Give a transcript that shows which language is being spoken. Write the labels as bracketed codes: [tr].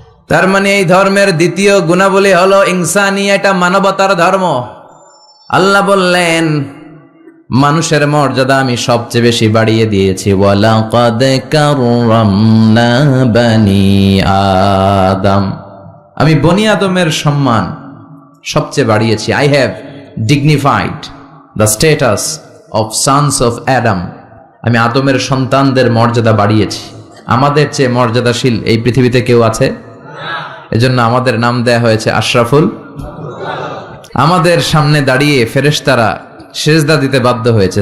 [bn] তার মানে এই ধর্মের দ্বিতীয় গুণাবলী হলো ইনসানিয়া, এটা মানবতার ধর্ম। আল্লাহ বললেন মানুষের মর্যাদা আমি সবচেয়ে বেশি বাড়িয়ে দিয়েছি, [ar] ওয়ালাকাদ কাররামনা বানি আদম। [bn] আমি বনি আদমের সম্মান সবচেয়ে বাড়িয়েছি। [en] I have dignified the status of sons of Adam. [bn] আমি আদমের সন্তানদের মর্যাদা বাড়িয়েছি। আমাদের চেয়ে মর্যাদাশীল এই পৃথিবীতে কেউ আছে? এজন্য আমাদের নাম দেয়া হয়েছে আশরাফুল। আমাদের সামনে দাঁড়িয়ে ফেরেশতারা সেজদা দিতে বাধ্য হয়েছে।